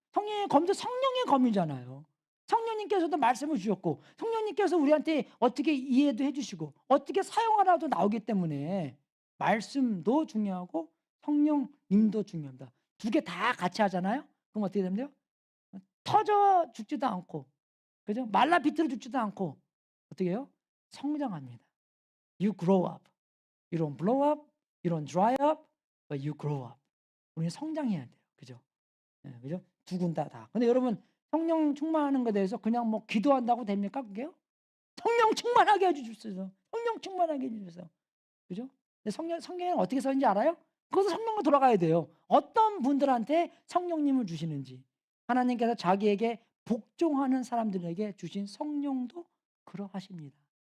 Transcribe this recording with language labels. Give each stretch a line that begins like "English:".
Korean: 성령의 검도 성령의 검이잖아요. 성령님께서도 말씀을 주셨고 성령님께서 우리한테 어떻게 이해도 해 주시고 어떻게 사용하라도 나오기 때문에 말씀도 중요하고 성령님도 중요합니다. 두 개 다 같이 하잖아요. 그럼 어떻게 됩니까? 터져 죽지도 않고, 그죠? 말라 비틀어 죽지도 않고 어떻게 해요? 성장합니다.
English: You grow up. You don't blow up, you don't dry up, but you grow up.
Korean: 우리는 성장해야 돼요. 그죠? 예, 그죠? 두 군 다. 근데 여러분, 성령 충만하는 것에 대해서 그냥 뭐 기도한다고 됩니까, 그게요? 성령 충만하게 해 주십시오. 성령 충만하게 해 주셔서. 그죠? 근데 성경에는 어떻게 써 있는지 알아요? 그것도 성령으로 돌아가야 돼요. 어떤 분들한테 성령님을 주시는지. 하나님께서 자기에게 복종하는 사람들에게 주신 성령도 그러하십니다.